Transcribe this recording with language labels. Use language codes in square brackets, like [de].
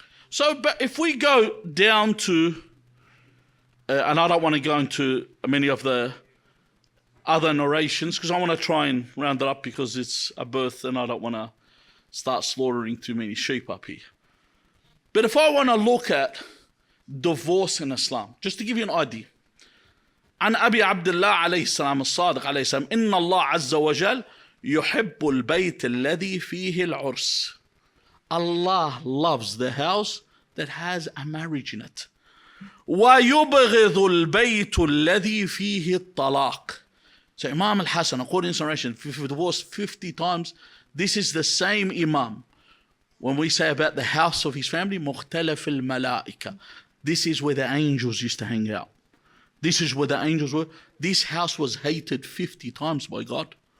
[en] So, but if we go down to, and I don't want to go into many of the other narrations, because I want to try and round it up, because it's a birth and I don't want to start slaughtering too many sheep up here. But if I want to look at divorce in Islam, just to give you an idea. [ar] عن أبي عبد الله عليه السلام الصادق عليه السلام إن الله عز وجل يحب البيت الذي فيه العرس. [en] Allah loves the house that has a marriage in it. [ar] ويبغض البيت الذي فيه الطلاق. [en] So Imam Hassan, according to narration, if you divorced 50 times, this is the same Imam. When we say about the house of his family, [ar] مختلف الملائكة. [en] This is where the angels used to hang out. This is where the angels were. This house was hated 50 times by God.